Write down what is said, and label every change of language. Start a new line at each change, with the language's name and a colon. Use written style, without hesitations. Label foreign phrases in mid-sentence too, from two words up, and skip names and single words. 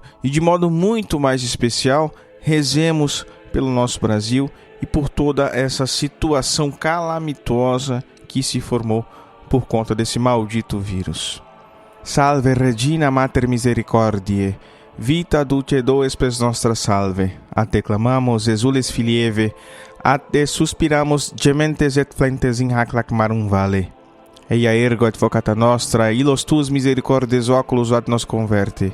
Portuguese: E de modo muito mais especial, rezemos pelo nosso Brasil e por toda essa situação calamitosa que se formou por conta desse maldito vírus.
Latin: Salve Regina Mater Misericordiae, vita dulcedo spes nostra salve. A te clamamos, exules filieve, a te suspiramos, gementes et flentes in hac lacmarum vale. Eia ergo advocata nostra, illos tuus misericordes oculos ad nos converte.